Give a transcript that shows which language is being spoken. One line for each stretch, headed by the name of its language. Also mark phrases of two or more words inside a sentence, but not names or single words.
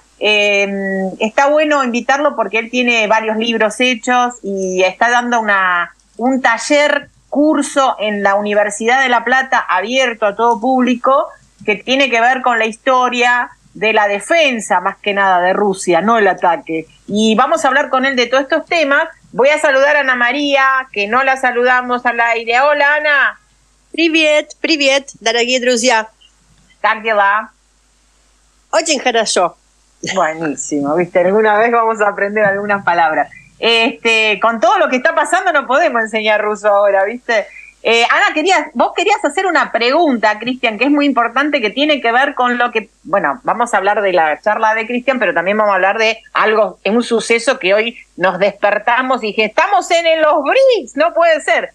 Spanish: Está bueno invitarlo porque él tiene varios libros hechos y está dando un taller, curso en la Universidad de La Plata, abierto a todo público, que tiene que ver con la historia de la defensa, más que nada, de Rusia, no el ataque. Y vamos a hablar con él de todos estos temas. Voy a saludar a Ana María, que no la saludamos al aire. Hola, Ana.
Russian: Привет, дорогие друзья. Как дела? Очень хорошо.
Spanish: Buenísimo, viste, alguna vez vamos a aprender algunas palabras. Con todo lo que está pasando no podemos enseñar ruso ahora, viste. Ana, vos querías hacer una pregunta, Cristian, que es muy importante, que tiene que ver con lo que, bueno, vamos a hablar de la charla de Cristian, pero también vamos a hablar de algo, un suceso que hoy nos despertamos y dije, estamos en los BRICS, no puede ser.